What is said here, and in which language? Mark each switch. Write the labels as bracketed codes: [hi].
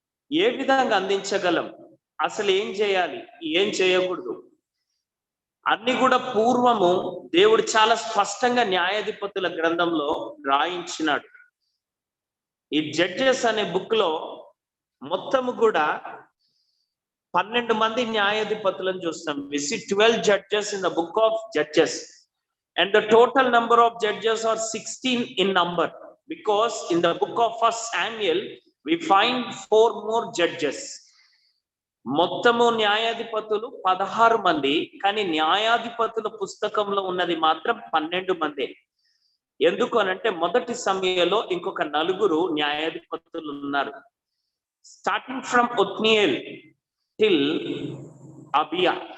[te] ఏ విధంగా అందించగలం, అసలు ఏం చేయాలి, ఏం చేయకూడదు అన్ని కూడా పూర్వము దేవుడు చాలా స్పష్టంగా న్యాయాధిపతుల గ్రంథంలో రాయించినాడు. ఈ జడ్జెస్ అనే బుక్ లో మొత్తము కూడా 12 మంది న్యాయాధిపతులను చూస్తాం. [en] We see 12 judges in the book of Judges, and the total number of judges are 16 in number, because in the book of 1 Samuel we find 4 more judges. [te] మొత్తము న్యాయాధిపతులు 16 మంది, కానీ న్యాయాధిపతుల పుస్తకంలో ఉన్నది మాత్రం 12 మంది. ఎందుకు అనంటే మొదటి సమయంలో ఇంకొక 4 న్యాయాధిపతులు ఉన్నారు. [en] Starting from Othniel till Abijah.